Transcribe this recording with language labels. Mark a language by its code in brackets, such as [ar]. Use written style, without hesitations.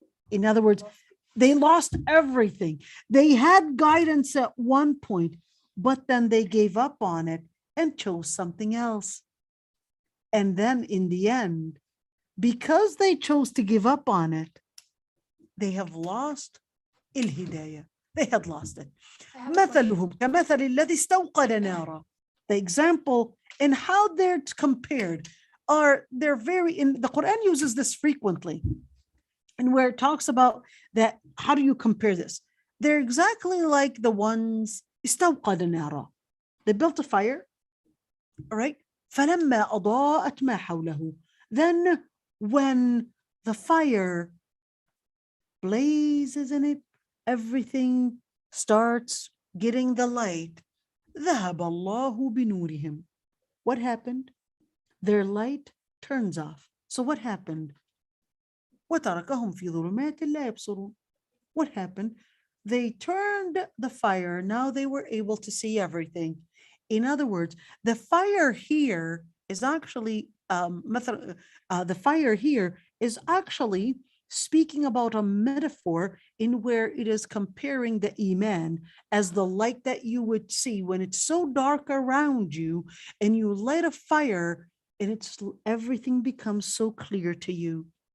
[en] In other words, they lost everything. They had guidance at one point, but then they gave up on it and chose something else. And then in the end, because they chose to give up on it, they have lost الهداية. They had lost it. I have a question. [ar] مثلهم كمثل الذي استوقد نارا. [en] The example in how they're compared they're very, in the Quran uses this frequently, and where it talks about that, how do you compare this? They're exactly like the ones [ar] استوقد نارا. [en] They built a fire, all right? [ar] فلما أضاءت ما حوله. [en] Then when the fire blazes in it, everything starts getting the light. [ar] ذهب الله بنورهم. [en] What happened? Their light turns off. So what happened? [ar] وتركهم في ظلمات لا يبصرون. [en] What happened? They turned the fire. Now they were able to see everything. In other words, the fire here is actually the fire here is actually speaking about a metaphor in where it is comparing the iman as the light that you would see when it's so dark around you and you light a fire and everything becomes so clear to you.